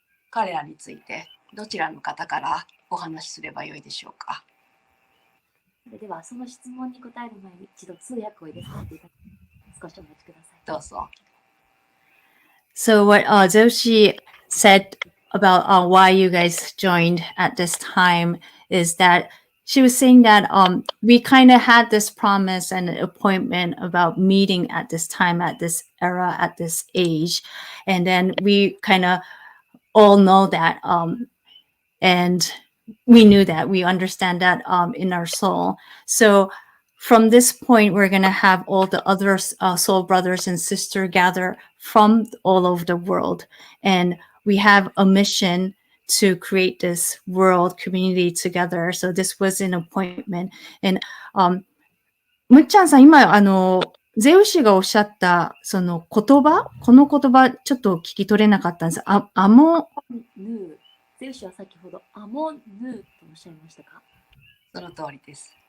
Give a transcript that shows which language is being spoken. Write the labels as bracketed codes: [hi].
[ja] 彼らについてどちらの方からお話しすればよいでしょうか。それではその質問に答える前に一度通訳を入れさせていただきます。少しお待ちください。どうぞ。 [en] So what Zoshi said about why you guys joined at this time is that she was saying that we kind of had this promise and appointment about meeting at this time, at this era, at this age. And then we kind of all know that. And we knew that, we understand that in our soul. So from this point, we're going to have all the other soul brothers and sisters gather from all over the world. And we have a mission to create this world community together. So this was an appointment. [ja] And むっちゃんさん、今、ゼウシがおっしゃった、その言葉、この言葉、ちょっと聞き取れなかったんです。ヌー。ゼウシは先ほどアモヌーとおっしゃいましたか？その通りです。